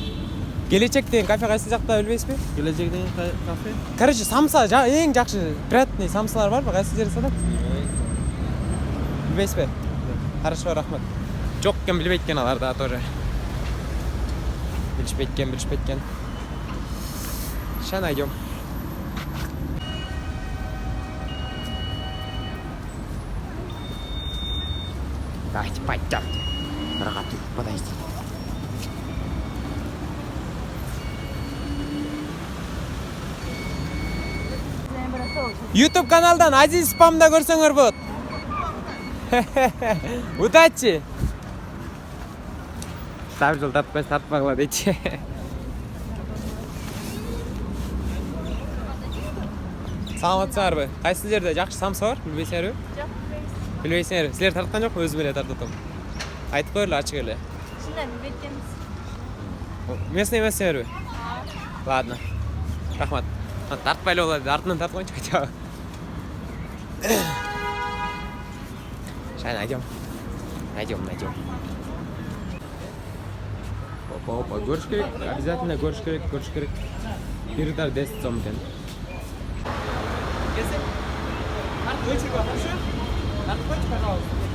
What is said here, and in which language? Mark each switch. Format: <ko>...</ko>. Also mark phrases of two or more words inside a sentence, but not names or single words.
<ky>Келечек деген кафе кайсы жакта билбейсизби? Gelecek деген кафе? Короче, самса эң жакшы, приятный самсалар барбы? Кайсы жерде сатат? Билбейсизби? Хорошо, рахмат. Жок экен, билбейт экен алар да тоже. Билишпейт экен.</ky> <ru>Ща найдем. Давайте пойдем. Рогатый, подойди.</ru> <ky>YouTube каналдан Азиз спамда көрсөңөр болот.</ky> <ru>Удачи.</ru> <ky>Сап жыл тартпагыла дейчи. Саламатсыңарбы? Кайсы жерде жакшы самса бар? Билбейсиңерби? Жок, Билбейсиңер. Силер тарткан жокпу? Өзүм эле тартып атам. Айтып коелу ачык эле. шындан беткенбиз. Местный эмессиңерби? Ладно. Рахмат. Тартпай эле болот. Артынан тартып койчу</ky> <ru>хотя бы. Сейчас найдем.</ru> <ky>Опа, көрүш керек. Обязательно көрүш керек. Бир дар 10 сом экен. Пожалуйста.</ky>